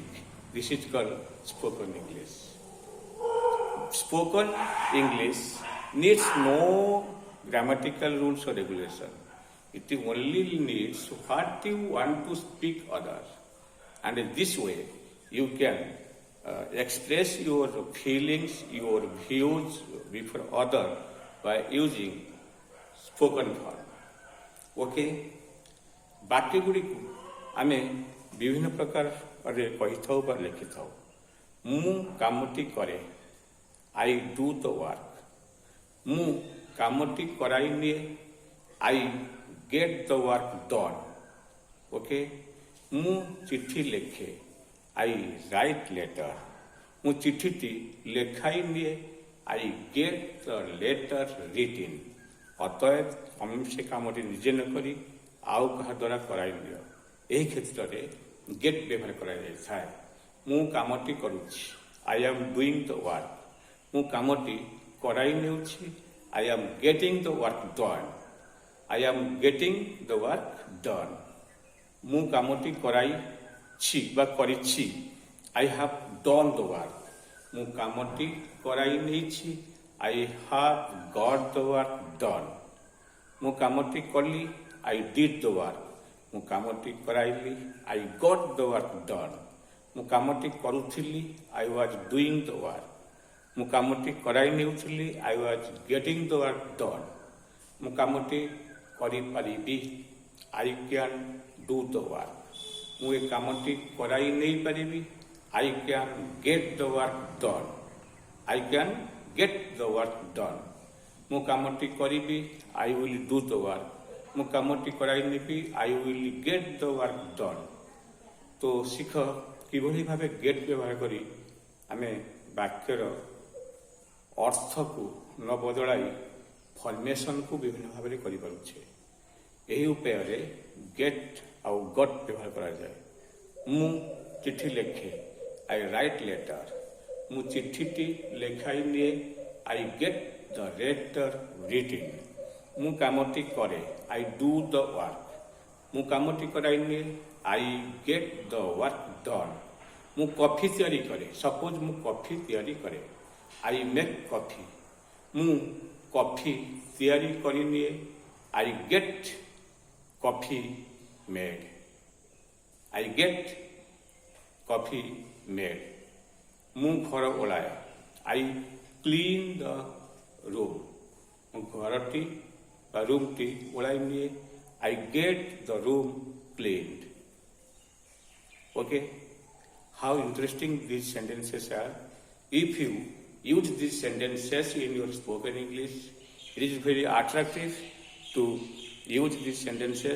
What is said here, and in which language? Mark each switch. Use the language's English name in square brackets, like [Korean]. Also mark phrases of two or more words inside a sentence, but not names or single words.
[English] This is called spoken English. Spoken English needs no grammatical rules or regulation. It only needs what you want to speak others. And in this way, you can express your feelings, your views before others by using spoken form. Okay? [Odia] ବାକ୍ୟ ଗୁଡ଼ିକୁ ଆମେ ବିଭିନ୍ନ ପ୍ରକାରରେ କହିଥାଉ ବା ଲେଖିଥାଉ. ମୁଁ କାମଟି କରେ, [English] I do the work. [Odia] ମୁଁ କାମଟି କରାଇ ନିଏ, [English] I get the work done. [Odia] Okay? ମୁଁ ଚିଠି ଲେଖେ, [English] I write letter. [Odia] ମୁଁ ଚିଠିଟି ଲେଖାଇ ନିଏ, [English] I get the letter written. [Odia] ଅତଏବ ତମେ ସେ କାମଟି ନିଜେ ନ କରି ଆଉ କାହା ଦ୍ୱାରା କରାଇ ନିଅ. ଏହି କ୍ଷେତ୍ରରେ ଗେଟ୍ ବ୍ୟବହାର କରାଯାଇଥାଏ. ମୁଁ କାମଟି କରୁଛି, [English] I am doing the work. [Odia] ମୁଁ କାମଟି କରାଇ ନେଉଛି, [English] I am getting the work done. I am getting the work done. [Odia] ମୁଁ କାମଟି କରାଇଛି ବା କରିଛି, [English] I have done the work. [Odia] ମୁଁ କାମଟି କରାଇ ନେଇଛି, [English] I have got the work done. [Odia] ମୁଁ କାମଟି କଲି, [English] I did the work. [Odia] ମୁଁ କାମଟି କରାଇଲି, [English] I got the work done. [Odia] ମୁଁ କାମଟି କରୁଥିଲି, [English] I was doing the work. [Odia] ମୁଁ କାମଟି କରାଇ ନେଉଥିଲି, [English] I was getting the work done. [Odia] ମୁଁ କାମଟି କରିପାରିବି, [English] I can do the work. [Odia] ମୁଁ ଏ କାମଟି କରାଇ ନେଇପାରିବି, [English] I can get the work done. I can get the work done. [Odia] ମୁଁ କାମଟି କରିବି, [English] I will do the work. [Odia] ମୁଁ କାମଟି କରାଇ ନେବି, [English] I will get the work done. [Odia] ତ ଶିଖ କିଭଳି ଭାବେ ଗେଟ୍ ବ୍ୟବହାର କରି ଆମେ ବାକ୍ୟର ଅର୍ଥକୁ ନ ବଦଳାଇ ଫର୍ମେସନକୁ ବିଭିନ୍ନ ଭାବରେ କରିପାରୁଛେ. ଏହି ଉପାୟରେ ଗେଟ୍ ଆଉ ଗଟ୍ ବ୍ୟବହାର କରାଯାଏ. ମୁଁ ଚିଠି ଲେଖେ, [English] I write letter. [Odia] ମୁଁ ଚିଠିଟି ଲେଖାଇ ନିଏ, [English] I get the letter written. [Odia] ମୁଁ କାମଟି କରେ, [English] I do the work. [Odia] ମୁଁ କାମଟି କରାଇ ନିଏ, [English] I get the work done. [Odia] ମୁଁ କଫି ତିଆରି କରେ, ସପୋଜ ମୁଁ କଫି ତିଆରି କରେ, [English] I make coffee. [Odia] ମୁଁ କଫି ତିଆରି କରିନିଏ, [English] I get coffee made. I get coffee made. [Odia] ମୁଁ ଘର ଓଳାଏ, [English] I clean the room. [Odia] ମୁଁ ଘରଟି ବା ରୁମ୍ଟି ଓଳାଇ ନିଏ, [English] I get the room cleaned. Okay? How interesting these sentences are. If you use these sentences in your spoken English, it is very attractive to use these sentences.